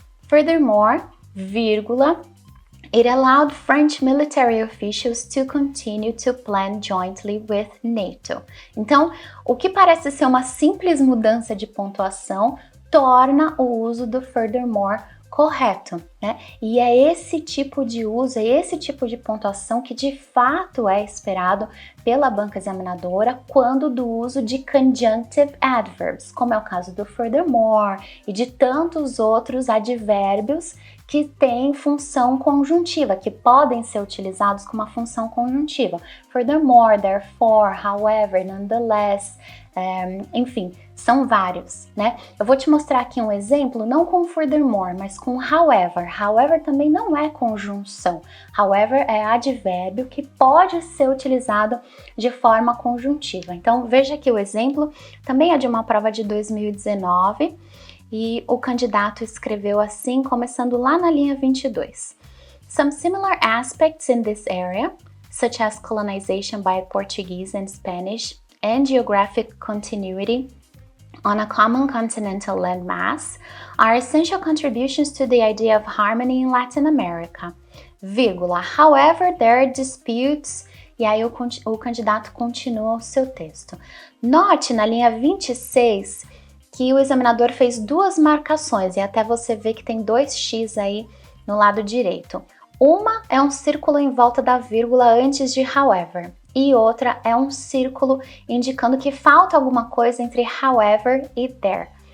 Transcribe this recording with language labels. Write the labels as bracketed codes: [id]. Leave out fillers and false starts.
[en] Furthermore, vírgula, it allowed French military officials to continue to plan jointly with NATO. [pt] Então, o que parece ser uma simples mudança de pontuação torna o uso do furthermore correto, né? E é esse tipo de uso, é esse tipo de pontuação que de fato é esperado pela banca examinadora quando do uso de conjunctive adverbs, como é o caso do furthermore e de tantos outros advérbios que têm função conjuntiva, que podem ser utilizados com uma função conjuntiva. Furthermore, therefore, however, nonetheless, enfim, são vários, né? Eu vou te mostrar aqui um exemplo, não com furthermore, mas com however. However também não é conjunção. However é advérbio que pode ser utilizado de forma conjuntiva. Então, veja aqui o exemplo, também é de uma prova de 2019 e o candidato escreveu assim, começando lá na linha 22. [en] Some similar aspects in this area, such as colonization by Portuguese and Spanish and geographic continuity on a common continental landmass, are essential contributions to the idea of harmony in Latin America. Vírgula. However, there are disputes. [pt] E aí o candidato continua o seu texto. Note na linha 26 que o examinador fez duas marcações, e até você vê que tem 2x aí no lado direito. Uma é um círculo em volta da vírgula antes de however, e outra é um círculo indicando que falta alguma coisa entre however e there.